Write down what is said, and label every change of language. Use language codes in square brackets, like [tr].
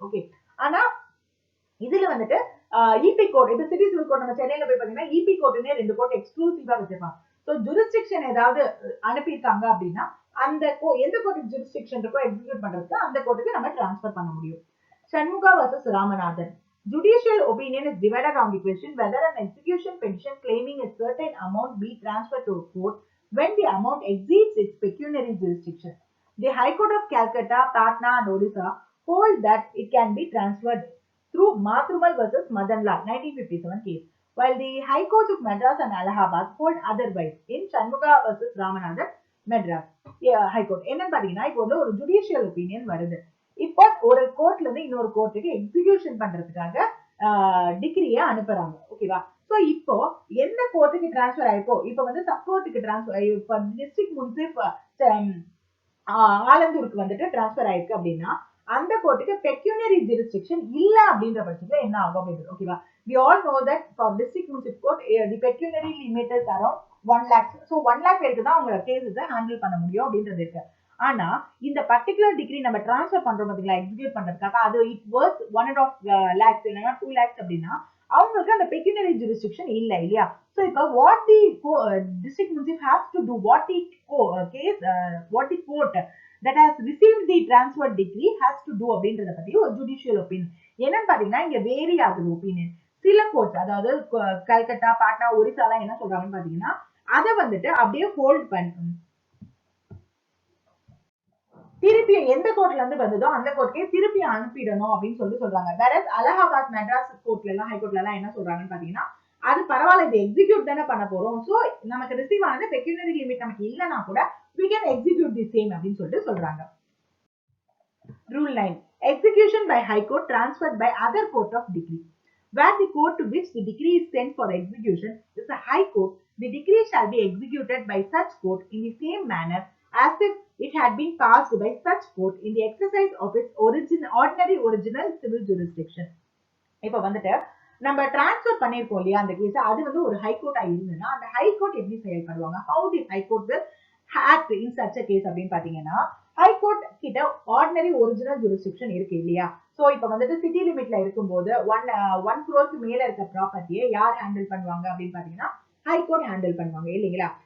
[ta] Okay, ஆனா இதுல வந்துட்டு இபி கோர்ட், இப்ப சிட்டி சிவில் கோர்ட் நம்ம சென்னையில போய் பாத்தீங்கன்னா இபி கோர்ட்டுன்னே 2 கோர்ட் எக்ஸ்க்ளூசிவா வச்சிருப்பாங்க. ஸோ ஜூரிஸ்டிக்ஷன் ஏதாவது அனுப்பியிருக்காங்க அப்படின்னா அந்த எந்த கோர்ட்டுக்கு ஜூரிஸ்டிக்ஷன் இருக்கோ எக்ஸிக்யூட் பண்றதுக்கு அந்த கோர்ட்டுக்கு நம்ம டிரான்ஸ்ஃபர் பண்ண முடியும். சண்முகா vs Ramanathan. [en] Judicial opinion is divided on the question whether an execution petition claiming a certain amount be transferred to a court when the amount exceeds its pecuniary jurisdiction. The High Court of Calcutta, Patna and Odisha hold that it can be transferred through Matrumal vs Madanlal 1957 case, while the High Courts of Madras and Allahabad hold otherwise in Shanmuga vs Ramanathan Madras High Court. [ta] என்னன்னு பாத்தீங்கன்னா இப்போ வந்து ஒரு judicial opinion வருது. இப்போ ஒரு கோர்ட்ல இருந்து இன்னொரு கோர்ட்டுக்கு எக்ஸிகியூஷன் பண்றதுக்காக டிகிரியை அனுப்புறாங்க. ஓகேவா? சோ இப்போ எந்த கோர்ட்டுக்கு டிரான்ஸ்பர் ஆயிருக்கோ, இப்போ வந்து சப் கோர்ட்டுக்கு டிரான்ஸ்பர், இப்போ டிஸ்ட்ரிக்ட் முன்சிப் ஆலந்தூருக்கு வந்துட்டு டிரான்ஸ்பர் ஆயிருக்கு அப்படின்னா அந்த கோர்ட்டுக்கு பெக்யூனரி ஜூரிஸ்டிக்ஷன் இல்ல அப்படின்ற பட்சத்துல என்ன ஆகும் அப்படின்றது. ஓகேவா? [en] we all know that for district municipal court the pecuniary limit is around 1 lakh. [ta] so 1 lakh வரைக்கும் தான் அவங்க கேஸஸை ஹேண்டில் பண்ண முடியும் அப்படின்றது இருக்கு. ஆனா இந்த பர்டிகுலர் டிகிரி நம்ம டிரான்ஸ்ஃபர் பண்றோம் பாத்தீங்களா எக்ஸிக்யூட் பண்றதுக்காக, அது இட் வர்த் 1.5 lakhs இல்லைன்னா 2 lakhs அப்படின்னா அவங்களுக்கு அந்த பெக்யூனரி ஜூரிஸ்டிக்ஷன் இல்ல இல்லையா? [en] so இப்போ what the district munsif has to do, what the case what the court that has received the transfer degree has to do [ta] அப்படின்றத பத்தி ஒரு [en] Judicial opinion. [ta] என்னன்னு பாத்தீங்கன்னா இங்க வேரி ஆகுது ஒப்பீனியன். சில கோர்ட், அதாவது கல்கட்டா, பாட்னா, ஒரிசால என்ன சொல்றாங்கன்னு பாத்தீங்கன்னா அதை வந்துட்டு அப்படியே ஹோல்ட் பண்ணணும், திருப்பி எந்த கோர்ட்ல இருந்து வந்ததோ அந்த கோர்ட்டுக்கே திருப்பி அனுப்பிடணும் அப்படின்னு சொல்றாங்க. வேற அலகாபாத், மெட்ராஸ் கோர்ட்ல எல்லாம், ஹைகோர்ட்ல எல்லாம் என்ன சொல்றாங்கன்னு பாத்தீங்கன்னா அது பரவாயில்ல, இது எக்ஸிக்யூட் தானே பண்ண போறோம், சோ நமக்கு ரிசீவ் ஆனது பெக்யூனரி லிமிட் நமக்கு இல்லைன்னா கூட [en] we can execute the same [ta] அப்படின்னு சொல்லிட்டு சொல்றாங்க. [en] Rule 9. Execution by High Court transferred by other court of degree. Where the court to which the decree is sent for execution is a High Court, the decree shall be executed by such court in the same manner as if it had been passed by such court in the exercise of its ordinary original civil jurisdiction. [ta] இப்ப வந்துட்டு நம்ம transfer பண்ணிருக்கோம் இல்லையா அந்த case, அது வந்து ஒரு ஹைகோர்ட்டா இருந்ததுன்னா அந்த ஹைகோர்ட் எப்படி செயல்படுவாங்க, [en] how the high court will act in such a case [ta] அப்படின்னு பாத்தீங்கன்னா, ஹைகோர்ட் கிட்ட ஆர்டினரி ஒரிஜினல் ஜூரிஸ்டிக்ஷன் இருக்கு இல்லையா? சோ இப்ப வந்துட்டு சிட்டி லிமிட்ல இருக்கும்போது 1 crore மேல இருக்க ப்ராப்பர்ட்டியை யார் ஹேண்டில் பண்ணுவாங்க அப்படின்னு பாத்தீங்கன்னா ஹைகோர்ட் ஹேண்டில் பண்ணுவாங்க இல்லைங்களா?